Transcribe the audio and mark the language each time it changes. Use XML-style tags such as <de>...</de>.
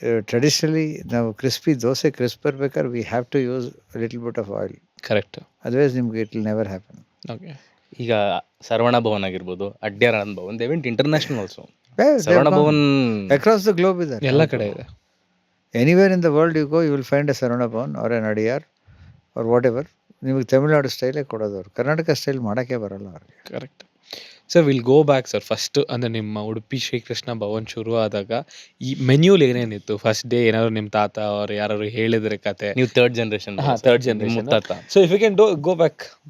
<en>Traditionally</en> <kn>ನಾವು crispy dosa crisp ಇರ್ಬೇಕಾದ್ರೆ</kn> <en>we have to use a little bit of oil. Correct. Otherwise ನಿಮ್ಗೆ it will never happen. Okay.</en> <kn>ಈಗ ಸರವಣ ಭವನ್ ಆಗಿರ್ಬೋದು, ಅಡ್ಯಾರಾನಂದ್ Bhavan,</kn> <en>They went international also.</en> <kn>Saravana Bhavan</kn> <en>across the globe</en> <kn>ಇದೆ, ಎಲ್ಲ ಕಡೆ ಇದೆ.</kn> <en>Anywhere in the world you go, you will find a Sarvana Bhavan or an Adiyar or whatever.</en> <kn>ನಿಮಗೆ Tamil Nadu ಸ್ಟೈಲೇ ಕೊಡೋದವ್ರು, Karnataka style ಮಾಡೋಕ್ಕೆ ಬರಲ್ಲ ಅವ್ರಿಗೆ.</kn> <en>Correct. Sir will go back sir.</en> <kn>First ಅಂದರೆ ನಿಮ್ಮ ಉಡುಪಿ ಶ್ರೀಕೃಷ್ಣ ಭವನ್ ಶುರು ಆದಾಗ ಈ ಮೆನ್ಯೂಲಿ ಏನೇನಿತ್ತು? ಫಸ್ಟ್ ಡೇ ಏನಾದ್ರು ನಿಮ್ಮ ತಾತ ಅವ್ರು ಯಾರು ಹೇಳಿದ್ರೆ ಕತೆ? ನೀವು third generation</kn> <en>ಮುತ್ತಾತ. So if you can go back.</en>